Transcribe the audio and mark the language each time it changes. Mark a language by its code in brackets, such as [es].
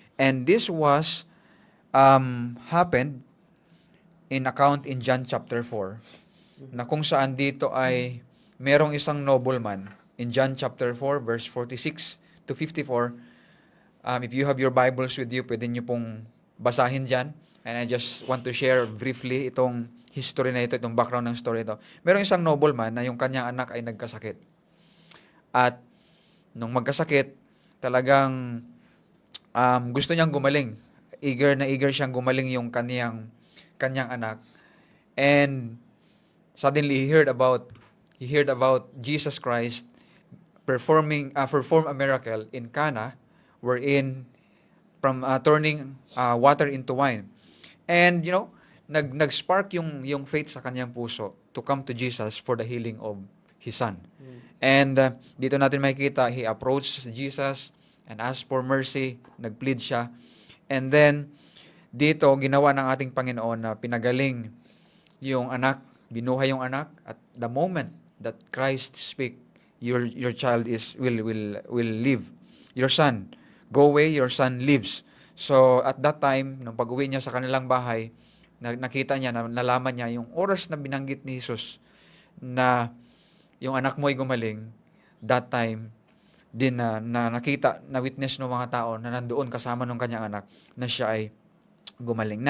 [en] And this was happened in account in John chapter 4, [tl] na kung saan dito ay merong isang [en] nobleman in John chapter 4 verse 46 to 54. If you have your Bibles with you, [tl] pwede nyo pong basahin dyan. [en] And I just want to share briefly [tl] itong history na ito, itong background ng story ito. Merong isang nobleman na yung kanyang anak ay nagkasakit. At nung magkasakit, talagang gusto niyang gumaling. Eager na eager siyang gumaling yung kanyang anak. [en] And suddenly he heard about Jesus Christ perform a miracle in Cana, wherein from turning water into wine. And [tl] nag-spark yung faith sa kanyang puso [en] to come to Jesus for the healing of his son. And [tl] dito natin makikita, [en] he approached Jesus and asked for mercy, [tl] nag-plead siya. And then dito ginawa ng ating Panginoon na pinagaling yung anak, binuhay yung anak, [en] at the moment that Christ speak, your child will live. Your son, go away, your son lives. [tl] So at that time, nung pag-uwi niya sa kanilang bahay, nakita niya, nalaman niya yung oras na binanggit ni Jesus na yung anak mo ay gumaling. [en] That time [tl] din na nakita, na witness ng mga tao na nandoon kasama ng kanyang anak na siya ay gumaling.